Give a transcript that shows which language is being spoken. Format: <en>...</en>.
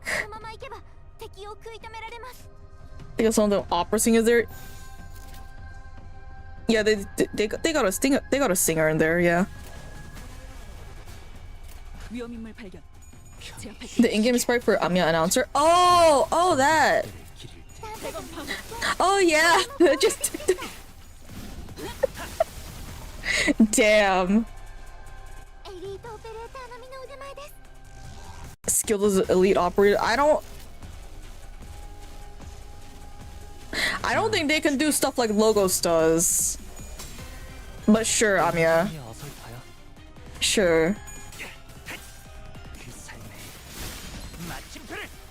<ja>このままいけば敵を食い止められます。</ja> <en>Because some of the opera singers there. Yeah, they got a singer in there, yeah.</en> <ko>위험인물 발견. 제압할게요.</ko> <en>The in-game sprite for Amiya announcer. Oh, that.</en> <ko>대검 방어.</ko> <en>Oh yeah, just damn.</en> <ja>エリートオペレーター並みの腕前です。</ja> <en>Skilled as an elite operator. I don't think they can do stuff like Logos does. But sure, Amiya. Sure.</en> <ko>그 삶의 마침표를.</ko>